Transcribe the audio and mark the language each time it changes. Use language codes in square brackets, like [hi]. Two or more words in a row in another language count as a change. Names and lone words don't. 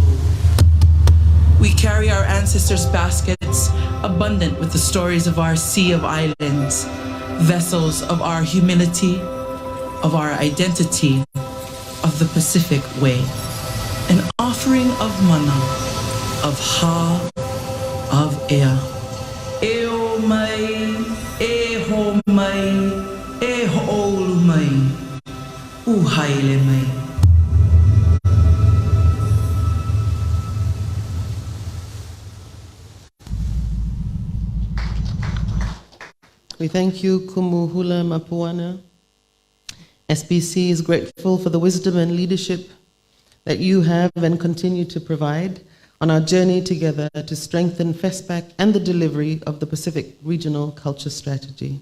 [en] We carry our ancestors' baskets, abundant with the stories of our sea of islands, vessels of our humility, of our identity, of the Pacific way, an offering of mana, of ha, of ea. [haw] Eo mai, e ho mai, e ho'olu mai, uhaile mai. [en] We thank you, Kumuhula Mapuana. SBC is grateful for the wisdom and leadership that you have and continue to provide on our journey together to strengthen FESPAC and the delivery of the Pacific Regional Culture Strategy.